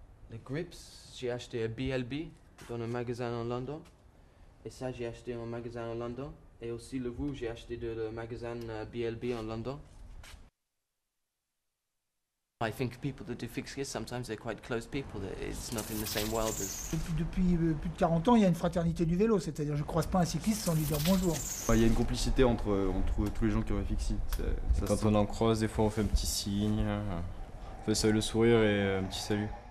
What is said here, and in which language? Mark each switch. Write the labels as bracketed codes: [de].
[fr] Les grips, j'ai acheté à BLB dans un magasin en London. Et ça, j'ai acheté en magasin en London. Et aussi le roux, j'ai acheté de le magasin BLB en London. [en] I think people that do fixed gears, sometimes they're quite close people. It's not in the same world as... [fr] Depuis plus de 40 ans, il y a une fraternité du vélo. C'est-à-dire, je ne croise pas un cycliste sans lui dire bonjour. Il y a une complicité entre tous les gens qui ont un fixie. Quand on en croise, des fois on fait un petit signe, on fait ça avec le sourire et un petit salut.